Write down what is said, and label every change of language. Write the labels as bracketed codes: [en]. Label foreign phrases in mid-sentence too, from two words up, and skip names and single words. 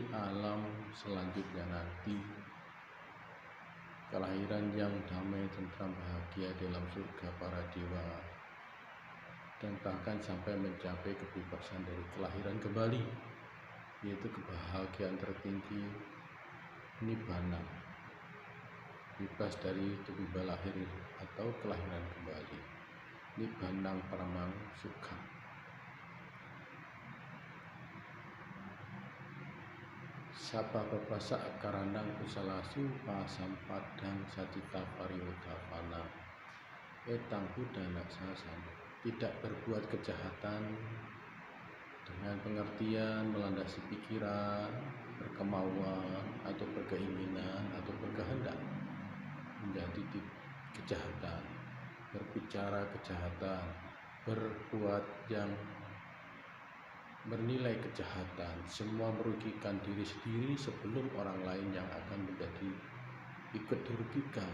[id] alam selanjutnya nanti, kelahiran yang damai, tentram, bahagia dalam surga para dewa, dan bahkan sampai mencapai kebebasan dari kelahiran kembali, yaitu kebahagiaan tertinggi nibbana, bebas dari tumbal lahir atau kelahiran kembali, [pi] nibbanang paramang sukha. Sapa bapasa akarandang kusalasu pasampadang satita pariyodapana etang budana sasana. [id] Tidak berbuat kejahatan dengan pengertian melandasi pikiran, berkemauan, atau berkeinginan, atau berkehendak menjadi kejahatan, berbicara kejahatan, berbuat yang bernilai kejahatan, semua merugikan diri sendiri sebelum orang lain yang akan menjadi ikut dirugikan.